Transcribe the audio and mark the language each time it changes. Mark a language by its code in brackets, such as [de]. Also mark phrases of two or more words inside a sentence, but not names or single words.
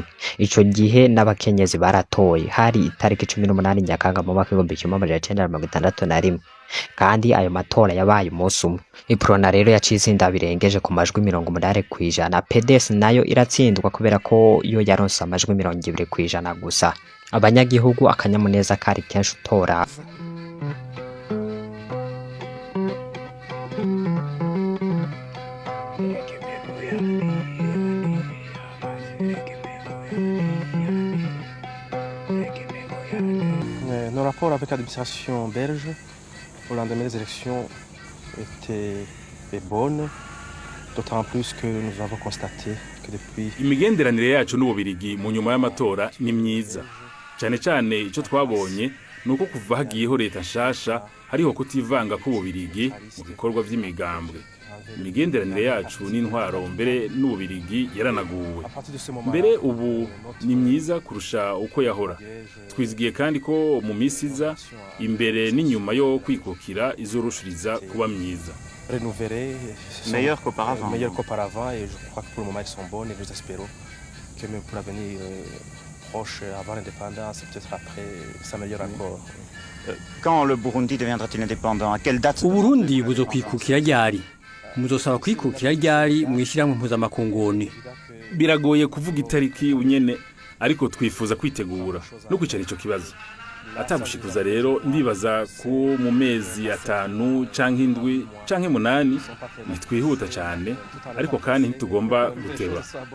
[rn] Ico gihe n'abakenyezi baratoye, hari itariki 18 Nyakanga mu mwaka w'igihumbi kimwe amajana icenda na mirongo itandatu na rimwe, kandi ayo matora yabaye umunsi umwe. UPRONA rero yaciye itsinda birengeje ku majwi 80%. PDS nayo iratsindwa kubera ko yo yaronse amajwi 20% gusa. Abanyagihugu akanyamuneza kari kenshi utora. [fr] Nos rapports avec l'administration belge au lendemain des élections étaient bonnes, d'autant plus que nous avons constaté que depuis [rn] imigenderanire yacu n'ububirigi mu nyuma y'amatora ni myiza cyane cyane. Ico twabonye nuko kuva hagiyeho leta nshasha hariho kutivanga k'ububirigi mu bikorwa vy'imigambwe. Imigenderanire yacu n'intwaro mbere n'ububirigi yaranaguwe mbere, ubu ni myiza kurusha uko yahora. Twizigiye kandi ko mu misi iza imbere n'inyuma yo kwikukira izorushiriza kuba myiza. [fr] meilleures qu'auparavant, et je crois que pour le moment elles sont bonnes, et nous espérons que même pour l'avenir proche, avant l'indépendance, peut-être après, s'améliore encore. Quand le Burundi deviendra-t-il indépendant? À quelle date? [rn] Uburundi buzokwikukira ryari? Muzosaba kwikukira ryari mwishyiramwe mpuzamakungu? Biragoye kuvuga itariki unyene, ariko twifuza kwitegura no kwicara ico kibazo. Atagushikuza rero ndibaza ko mu mezi 5 canke 7 canke 8 nitwihuta cyane, ariko kandi ntitugomba guteba.